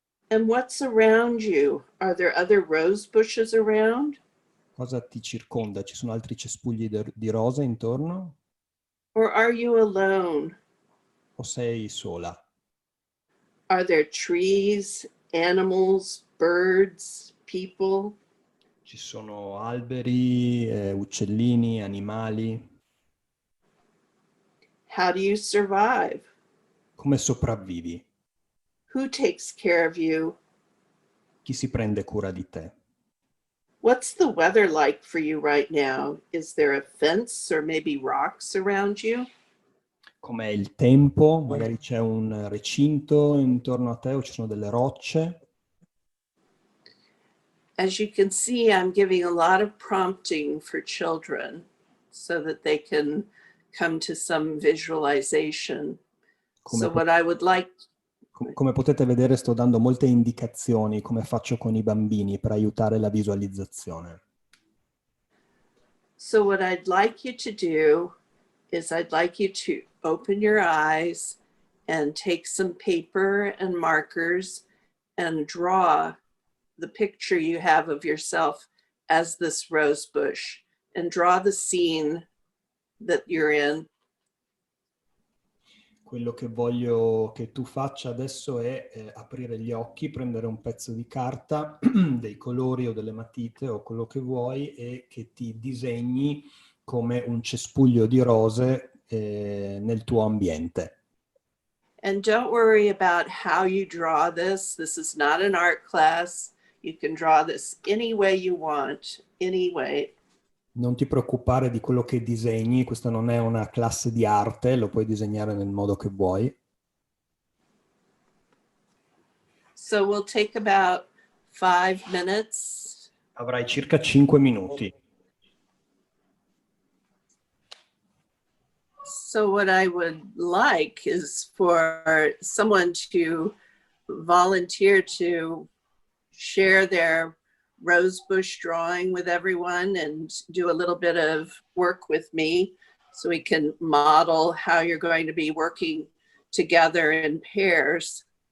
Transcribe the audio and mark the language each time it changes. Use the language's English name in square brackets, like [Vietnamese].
[English] And what's around you? Are there other rose bushes around? [Italian] Cosa ti circonda? Ci sono altri cespugli di rose intorno? [English] Or are you alone? [Italian] O sei sola? [English] Are there trees, animals, birds, people? [Italian] Ci sono alberi, uccellini, animali? [English] How do you survive? [Italian] Come sopravvivi? [English] Who takes care of you? [Italian] Chi si prende cura di te? [English] What's the weather like for you right now? Is there a fence or maybe rocks around you? [Italian] Com'è il tempo? Magari c'è un recinto intorno a te o ci sono delle rocce? [English] As you can see, I'm giving a lot of prompting for children so that they can come to some visualization. So what I would like [Italian] Come potete vedere sto dando molte indicazioni, come faccio con i bambini, per aiutare la visualizzazione. [English] So what I'd like you to do is I'd like you to open your eyes and take some paper and markers and draw the picture you have of yourself as this rose bush, and draw the scene that you're in. [Italian] Quello che voglio che tu faccia adesso è aprire gli occhi, prendere un pezzo di carta, dei colori o delle matite o quello che vuoi e che ti disegni come un cespuglio di rose nel tuo ambiente. [English] And don't worry about how you draw this. This is not an art class. You can draw this any way you want, any way. [Italian] Non ti preoccupare di quello che disegni, questa non è una classe di arte, lo puoi disegnare nel modo che vuoi. [English] So we'll take about 5 minutes. [Italian] Avrai circa 5 minuti. [English] So what I would like is for someone to volunteer to share their rosebush drawing with everyone and do a little bit of work with me so we can model how you're going to be working together in pairs.